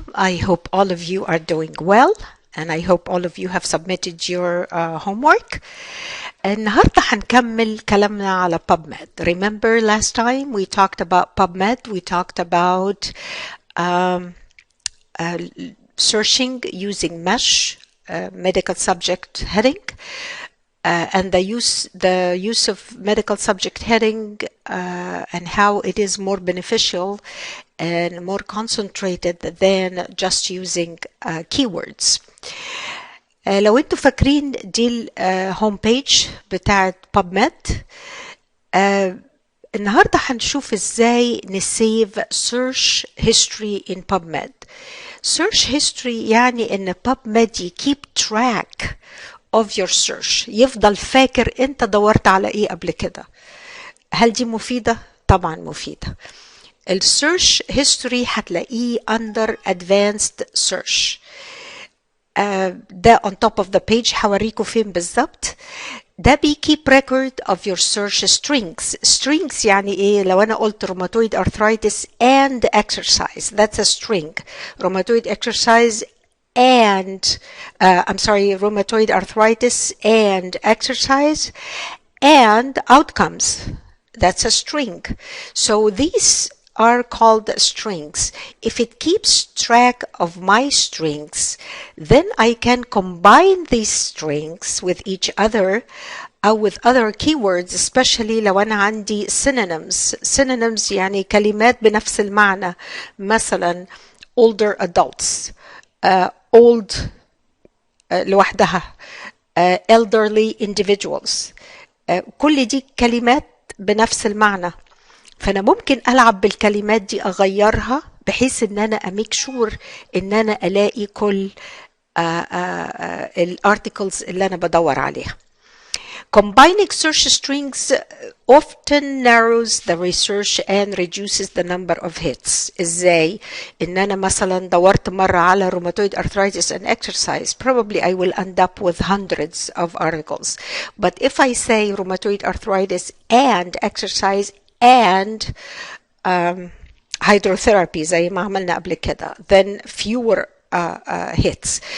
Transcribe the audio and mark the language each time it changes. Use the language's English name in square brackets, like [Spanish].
[English] I hope all of you are doing well, and I hope all of you have submitted your homework. [Arabic] النهاردة هنكمل كلامنا على PubMed. [English] Remember last time we talked about PubMed, we talked about searching using mesh, medical subject heading, and the use of medical subject heading and how it is more beneficial and more concentrated than just using keywords. [Arabic] لو انتوا فاكرين دي الهوم بيج بتاعت PubMed، النهارده هنشوف ازاي نسيف search history in PubMed. search history يعني ان PubMed keep track of your search، يفضل فاكر انت دورت على ايه قبل كده. هل دي مفيدة؟ طبعا مفيدة. السيرش هيستوري هتلاقيه under advanced search. [English] ده on top of the page هوريكم فين بالظبط. ده keep record of your search strings. strings يعني ايه؟ لو انا قلت rheumatoid arthritis and exercise, that's a string. rheumatoid exercise and rheumatoid arthritis and exercise and outcomes, that's a string. So these are called strings. If it keeps track of my strings, then I can combine these strings with each other or with other keywords, especially لو أنا عندي synonyms يعني كلمات بنفس المعنى. [Arabic] مثلا older adults, old لوحدها, elderly individuals, كل دي كلمات بنفس المعنى. فأنا ممكن ألعب بالكلمات دي أغيرها بحيث إن أنا أميك شور إن أنا ألاقي كل الارتكلز اللي أنا بدور عليها. [English] Combining search strings often narrows the research and reduces the number of hits. ازاي؟ ان انا مثلا دورت مرة على rheumatoid arthritis and exercise, probably I will end up with hundreds of articles. But if I say rheumatoid arthritis and exercise and hydrotherapy زي ما عملنا قبل كده, then fewer hits.